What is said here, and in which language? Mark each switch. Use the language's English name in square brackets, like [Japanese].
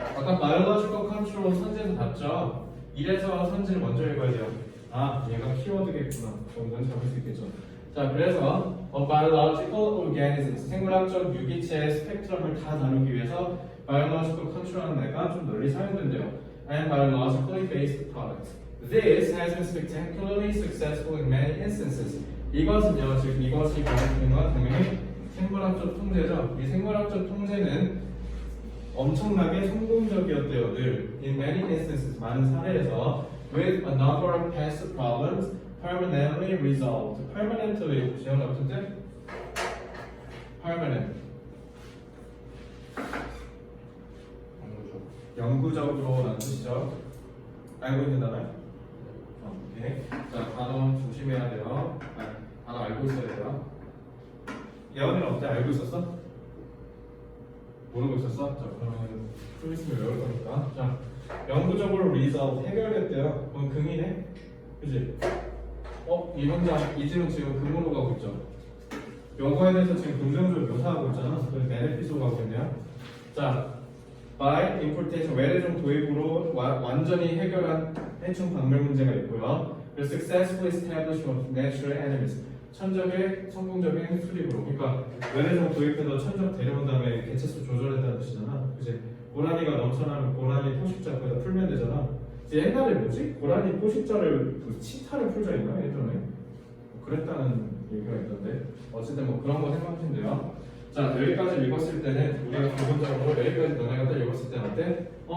[Korean] 아까 [English] biological control [Korean] 선지에서 봤죠? 이래서 선지를 먼저 읽어야 돼요. 아, 얘가 키워드겠구나. 정도는 잡을 수 있겠죠. 자, 그래서 [English] biological organisms, [Korean] 생물학적 유기체의 스펙트럼을 다 다루기 위해서 [English] biological control [Korean] 은 내가 좀 널리 사용된대요. [English] And biologically based products. This has been spectacularly successful in many instances. [Korean] 이것은요, 즉 이것이 가리키는 건 당연히 생물학적 통제죠. 이 생물학적 통제는 엄청나게 성공적이었대요. [English] 늘 in many instances, [Korean] 많은 사례에서 [English] with a number of past problems permanently resolved. [Korean] permanently 지원 같은데? permanent 영구적으로라는 뜻이죠. 알고 있는 단어요? 오케이. 자, 단어 조심해야 돼요. 단어 알고 있어야 돼요. 예언이는 어때? 알고 있었어? 모르고 있었어? 자, 그러면 좀 있으면 외울 거니까. 자, 영구적으로 resolve 해결됐대요. 그럼 긍이네? 그지? 이 문장, 이 질문 지금 긍으로 가고 있죠? 요거에 대해서 지금 긍정적으로 묘사하고 있잖아. 그래서 베네핏으로 가고 있네요. 자, [English] by importation, [Korean] 외래종 도입으로 완전히 해결한 해충 박멸 문제가 있고요. [English] 그리고 successfully established of natural enemies, [Korean] 천적의 성공적인 수립으로. 그러니까 외래종 도입해서 천적 데려온 다음에 개체수 조절했다는 뜻이잖아. 그지? 고라니가 넘쳐나면 고라니 포식자 거기다 풀면 되잖아. 이제 옛날에 뭐지? 고라니 포식자를 그 치타를 풀자 했나 예전에? 뭐 그랬다는 얘기가 있던데. 어쨌든 뭐 그런 거 생각하시면 돼요. 자, 여기까지 읽었을 때는 우리가 기본적으로 여기까지 너네가 딱 읽었을 때는 어때?